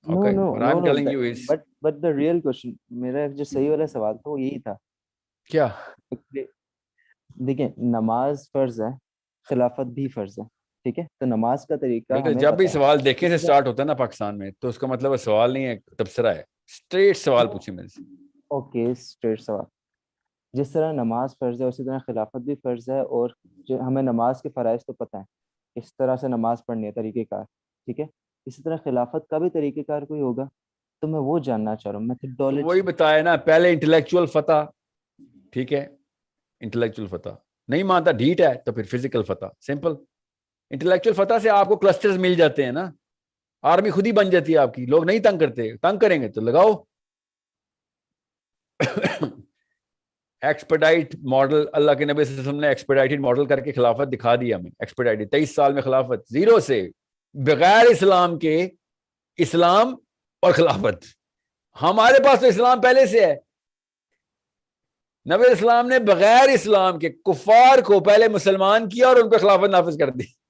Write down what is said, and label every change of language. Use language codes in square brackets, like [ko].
[en] Okay. What I'm telling you is. but the real question, [ur] میرا جو صحیح والا سوال تھا وہ یہی تھا. کیا؟ دیکھیں, نماز فرض ہے, خلافت بھی فرض ہے, ٹھیک ہے. تو نماز کا طریقہ ہمیں جب بھی پتہ ہے. سوال دیکھے سے سٹارٹ ہوتا ہے نا پاکستان میں, تو اس کا مطلب سوال نہیں ہے, تبصرہ ہے. اسٹریٹ سوال پوچھے میرے سے. اوکے, اسٹریٹ سوال. جس طرح نماز فرض ہے اسی طرح خلافت بھی فرض ہے, اور جو ہمیں نماز کے فرائض تو پتہ ہے اس طرح سے نماز پڑھنی ہے, طریقہ کار, ٹھیک ہے. اسی طرح خلافت کا بھی طریقہ کار کوئی ہوگا, تو میں وہ جاننا چاہ رہا ہوں. میتھڈالوجی وہی بتایا نا, پہلے انٹلیکچوئل فتح, ٹھیک ہے, انٹلیکچوئل فتح. نہیں مانتا, ڈھیٹ ہے, تو پھر فزیکل فتح. سمپل. انٹلیکچوئل فتح سے آپ کو کلسٹرز مل جاتے ہیں نا, آرمی خود ہی بن جاتی ہے آپ کی. لوگ نہیں تنگ کرتے, تنگ کریں گے تو لگاؤ. ایکسپیڈائٹ ماڈل, اللہ کے نبی صلی اللہ علیہ وسلم نے ایکسپیڈائٹڈ ماڈل کر کے خلافت دکھا دیا ہمیں. ایکسپیڈائٹڈ 23 سال میں خلافت, زیرو سے, بغیر اسلام کے. اسلام اور خلافت. ہمارے پاس تو اسلام پہلے سے ہے. نبی اسلام نے بغیر اسلام کے کفار کو پہلے مسلمان کیا اور ان پہ خلافت نافذ کر دی.